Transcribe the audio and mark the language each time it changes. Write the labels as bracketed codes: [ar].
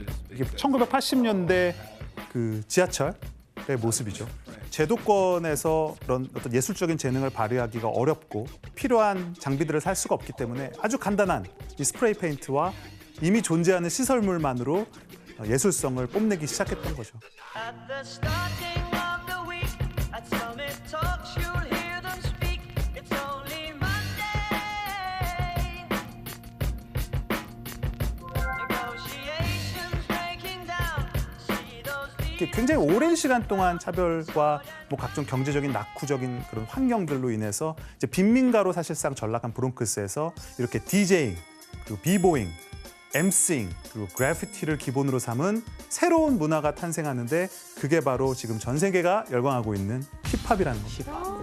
[ko] 이게 1980년대 그 지하철의 모습이죠. 제도권에서 그런 어떤 예술적인 재능을 발휘하기가 어렵고 필요한 장비들을 살 수가 없기 때문에 아주 간단한 이 스프레이 페인트와 이미 존재하는 시설물만으로 예술성을 뽐내기 시작했던 거죠. [en] At the starting of the week, at Summit Talks, you'll hear them speak. It's only Monday. Negotiations breaking down. See those [ko] 이렇게 굉장히 오랜 시간 동안 차별과 뭐 각종 경제적인 낙후적인 그런 환경들로 인해서 이제 빈민가로 사실상 전락한 브롱크스에서 이렇게 디제잉, 그리고 비보잉, 엠싱, 그리고 그래피티를 기본으로 삼은 새로운 문화가 탄생하는데 그게 바로 지금 전 세계가 열광하고 있는 힙합이라는 겁니다.